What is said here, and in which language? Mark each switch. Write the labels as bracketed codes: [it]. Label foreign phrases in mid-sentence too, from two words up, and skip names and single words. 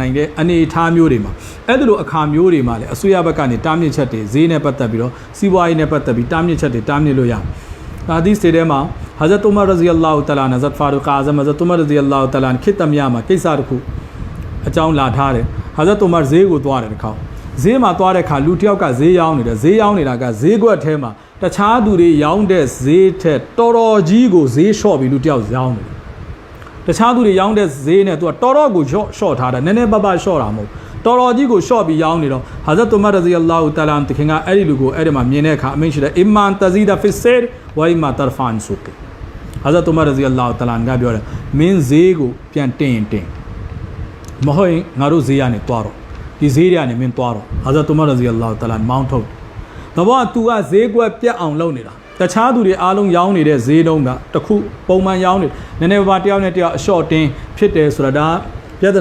[my] နိုင်တဲ့အနေအထားမျိုးတွေမှာအဲ့ဒါလိုအခါမျိုးတွေမှာလဲအစိုးရဘက်ကနေတားမြစ်ချက်တွေဈေးနဲ့ပတ်သက်ပြီးတော့စီးပွားရေးနဲ့ပတ်သက်ပြီးတားမြစ်ချက်တွေတားမြစ်လို့ရဒါဒီစတဲ့မှာ Hazrat Umar [ar] رضي الله تعالى [my] Hazrat Farooq Azam Hazrat Umar [ar] رضي الله تعالى [my] ခေတ္တမြမှာကိစ္စတစ်ခုအကြောင်းလာထားတယ် Hazrat Umar ဈေးကိုသွားတယ်တစ်ခါဈေးမှာသွားတဲ့အခါလူတစ်ယောက်ကဈေးရောင်းနေတယ်ဈေးရောင်းနေတာကဈေးကွက်ထဲမှာတခြားသူတွေရောင်းတဲ့ဈေးထက်တော်တော်ကြီးကိုဈေးလျှော့ ပြီးလူတစ်ယောက်ရောင်းနေတယ်တခြားသူတွေရောင်းတဲ့ဈေးနဲ့သူကတော်တော်ကိုလျှော့ထားတာနည်းနည်းပါးပါးလျှော့တာမဟုတ်တော်တော်ကြီးကိုရှော့ပြီးရောင်းနေတော့ Hazrat Umar [ar] رضي الله تعالى [my] တခင်ကအဲ့ဒီလူကိုအဲ့ဒီမှာမြင်တဲ့အခါအမိန့်ရှိတယ် [ar] إما تزيد في السعر وإما ترفع سوق [my] Hazrat Umar [ar] رضي الله تعالى [my] ကပြောတယ်မင်းဈေးကိုပြန်တင်မဟုတ်ရင်ငါတို့ဈေးရနေသွားတော့ဒီဈေးရနေမင်းသွားတော့ Hazrat Umar [ar] رضي الله تعالى [my] မောင်းထုတ်တယ်ဘာသူကဈေးကွက်ပြတ်အောင်လုပ် နေတာတခြားသူတွေအားလုံးရောင်းနေတဲ့ဈေးတုံးကတခုပုံမှန်ရောင်းနေနည်းနည်းပါးတယောက်နဲ့တယောက်အလျှော့တင်းဖြစ်တယ်ဆိုတာဒါပြဿ